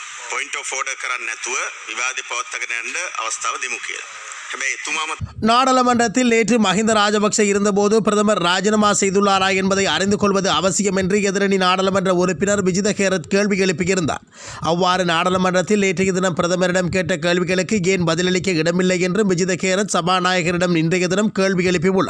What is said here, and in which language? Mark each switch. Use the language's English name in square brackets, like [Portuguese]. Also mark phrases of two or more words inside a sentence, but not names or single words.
[English] point of order [Sinhala] කරන්නේ නැතුව විවාදේ පවත්වාගෙන යන්න අවස්ථාව දෙමු කියලා. හැබැයි එතුමාම [Tamil] நாடாளுமன்றத்தில் நேற்று மஹிந்த ராஜபக்ஷ இருந்தபோது பிரதமர் ராஜினாமா செய்துள்ளாரா என்பதை அறிந்து கொள்வது அவசியம் என்று எதிரணி நாடாளுமன்ற உறுப்பினர் விஜித கேரத் கேள்வி எழுப்பியிருந்தார். அவ்வாறு நாடாளுமன்றத்தில் நேற்றைய தினம் பிரதமரிடம் கேட்ட கேள்விகளுக்கு ஏன் பதிலளிக்க இடமில்லை என்றும் விஜித கேரத் சபாநாயகரிடம் இன்றைய தினம் கேள்வி எழுப்பியுள்ளார்.